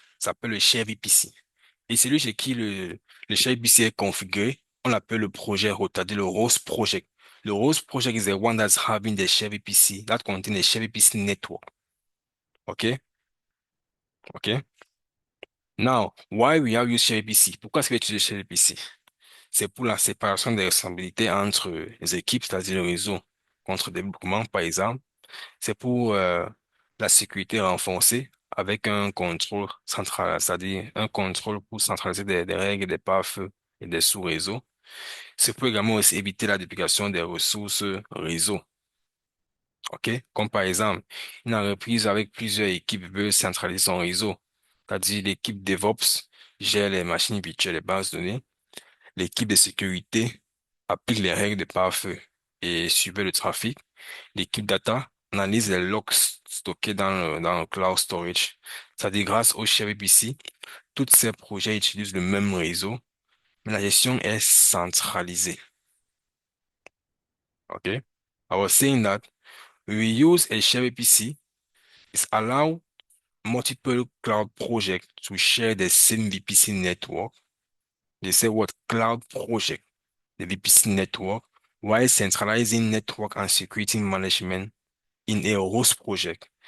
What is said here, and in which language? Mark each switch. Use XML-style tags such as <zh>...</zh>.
<fr>Ça s'appelle le share VPC. Et celui chez qui le share VPC est configuré, on l'appelle le projet root, c'est-à-dire le host project.</fr> <en>Le host project is the one that's having the share VPC, that contains the share VPC network. OK? OK? Now, why we have used share VPC?</en> <fr>Pourquoi est-ce que tu utilises share VPC? C'est pour la séparation des responsabilités entre les équipes, c'est-à-dire le réseau, contre développement, par exemple. C'est pour la sécurité renforcée avec un contrôle central, c'est-à-dire un contrôle pour centraliser des règles, des pare-feux et des sous-réseaux. C'est pour également aussi éviter la duplication des ressources réseau. OK? Comme par exemple, une entreprise avec plusieurs équipes veut centraliser son réseau. C'est-à-dire l'équipe DevOps gère les machines virtuelles et bases de données. L'équipe de sécurité applique les règles de pare-feu et surveille le trafic. L'équipe data analyse les logs stockés dans le cloud storage. C'est-à-dire grâce au share VPC, tous ces projets utilisent le même réseau, mais la gestion est centralisée.</fr> <en>Okay? I was saying that we use a share VPC. It allow multiple cloud projects to share the same VPC network. They say what cloud project, the VPC network, while centralizing network and security management in a host project.</en>